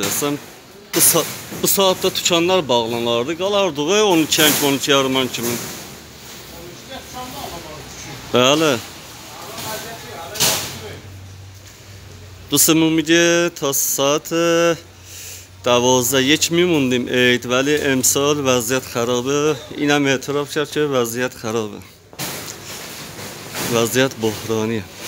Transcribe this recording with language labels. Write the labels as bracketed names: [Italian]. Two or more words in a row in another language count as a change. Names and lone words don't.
[Azerbaijani] Sən bu saatda dükanlar bağlanardı, qalardı 12 yarıman kimi. Bəli. [Persian] دوستمون میگه تا ساعت 12 میموندیم عید ولی امسال وضعیت خرابه. اینم اعتراف کرد که وضعیت خرابه، وضعیت بحرانیه.